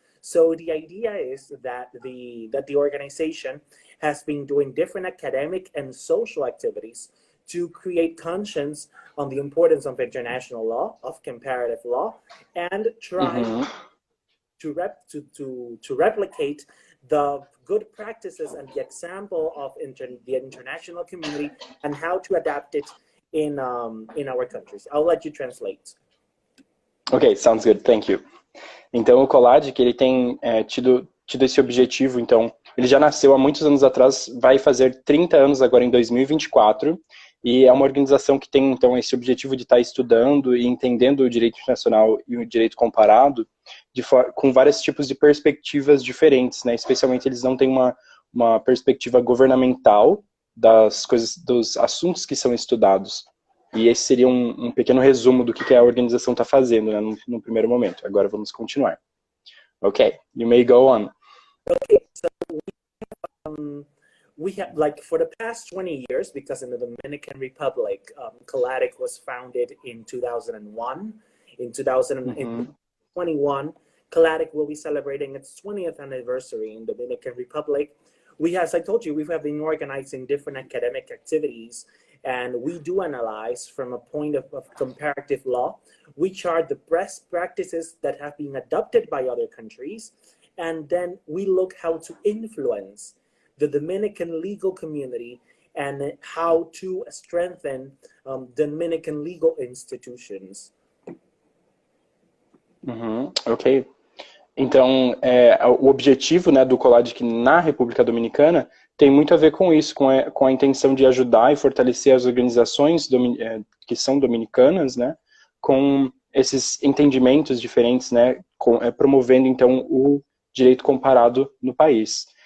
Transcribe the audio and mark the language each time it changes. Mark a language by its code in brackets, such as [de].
[en] So the idea is that the organization has been doing different academic and social activities to create conscience on the importance of international law, of comparative law, and try to replicate the good practices and the example of the international community and how to adapt it in our countries. I'll let you translate. Okay, sounds good. Thank you. [pt] Então, o COLADIC, ele tem tido esse objetivo, então, ele já nasceu há muitos anos atrás, vai fazer 30 anos agora em 2024, e é uma organização que tem, então, esse objetivo de estar estudando e entendendo o direito internacional e o direito comparado com vários tipos de perspectivas diferentes, né? Especialmente, eles não têm uma perspectiva governamental dos assuntos que são estudados. E esse seria um pequeno resumo do que a organização está fazendo, né, no primeiro momento. Agora vamos continuar. [en] Okay, you may go on. Okay, so we have, like, for the past 20 years, because in the Dominican Republic, COLADIC was founded in 2001. In 2021, COLADIC will be celebrating its 20th anniversary in the Dominican Republic. As I told you, we have been organizing different academic activities, and we do analyze from a point of comparative law. We chart the best practices that have been adopted by other countries, and then we look how to influence the Dominican legal community and how to strengthen Dominican legal institutions. Ok. [pt] Então, o objetivo, né, do COLADIC na República Dominicana tem muito a ver com isso, com a intenção de ajudar e fortalecer as organizações que são dominicanas, né, com esses entendimentos diferentes, né, promovendo, então, o direito comparado no país.